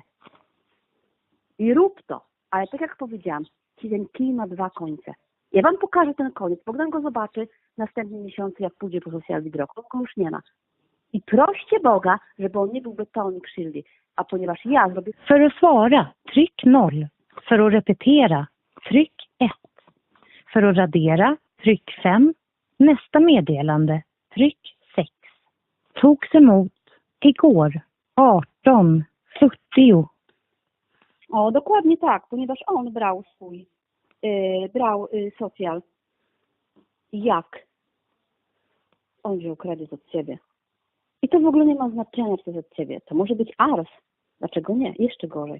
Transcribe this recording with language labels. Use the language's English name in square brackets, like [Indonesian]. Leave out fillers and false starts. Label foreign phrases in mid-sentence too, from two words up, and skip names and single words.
[Polish] I rób to. Ale tak jak powiedziałam, ten kij ma 2 końce. Ja wam pokażę ten koniec. Bogdan go zobaczy w następnym miesiącu, jak pójdzie po social drog. On go już nie ma. I proście Boga, żeby on nie był betonik skyldig. A ponieważ ja zrobię... [Swedish] För att svara, tryck 0. För att repetera, tryck 1. För att radera, tryck 5. Nästa meddelande, tryck 6. Togs emot igår 18:46. [Polish] O, dokładnie tak, ponieważ on brał socjal. Jak? On wziął kredyt od ciebie. I to w ogóle nie ma znaczenia, co jest od ciebie. To może być ars. Dlaczego nie? Jeszcze gorzej.